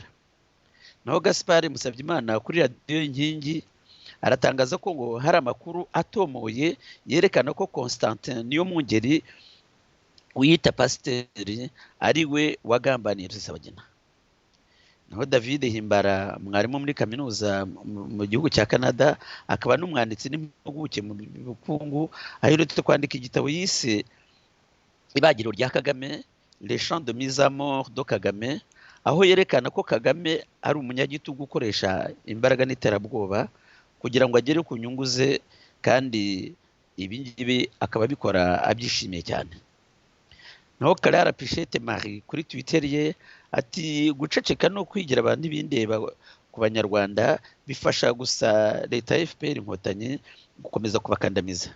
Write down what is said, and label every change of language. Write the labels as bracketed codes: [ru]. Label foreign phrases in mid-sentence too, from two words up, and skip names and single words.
[rw] Naho Gaspard Musabyimana kuri Radio Inkingi aratangaza ko ngo hari amakuru atomoye yerekana ko Constantin Niyomwungeri wiyita pasiteri ari we wagambaniye Rusesabagina. Naho David Himbara, mwarimu muri kaminuza mu gihugu cya Canada, akaba n'umwanditsi n'impuguke mu bukungu, aherutse kwandika igitabo yise Ibagiro rya Kagame, Les champs de mise à mort de Kagame, aho yerekana ko Kagame ari umunyagitugu ukoresha imbaraga n'iterabwoba kugira ngo agere ku nyungu ze, kandi ibi ngibi akaba bikora abyishimiye cyane. naho Karara Pichette Marie kuri Twitter ye ati guceceka no kwigira abantu ibindeba ku banyarwanda bifasha gusa leta ya FPR inkotanyi gukomeza kubakandamiza.